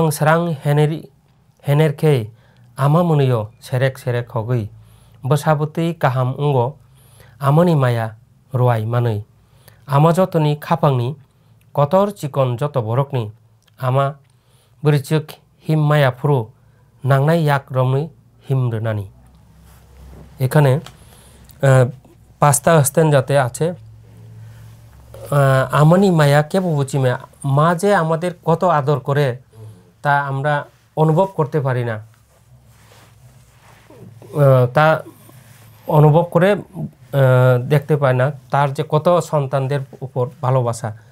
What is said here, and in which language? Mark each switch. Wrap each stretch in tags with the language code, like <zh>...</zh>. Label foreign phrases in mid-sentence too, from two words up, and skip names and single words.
<trp>सेरां हेनेरखै आमा मोनैयो सेरेक हगै, बोसाबुतै काहाम उंगो आमानि माया रुवाय मानै, आमा जतनि खापांनि कतर चिकन जत बरकनि, आमा बोरिचिक हिम माया फुरु नांनाय याक रमनै हिम रोनानि।</trp> <bn>এখানে 5টা স্ট্যান্জাতে আছে</bn> <trp>আমানি মায়া কেবো বুচি মায়া,</trp> <bn>মা যে আমাদের কত আদর করে তা আমরা অনুভব করতে পারি না, তা অনুভব করে দেখতে পাই না, তার যে কত সন্তানদের উপর ভালোবাসা।</bn>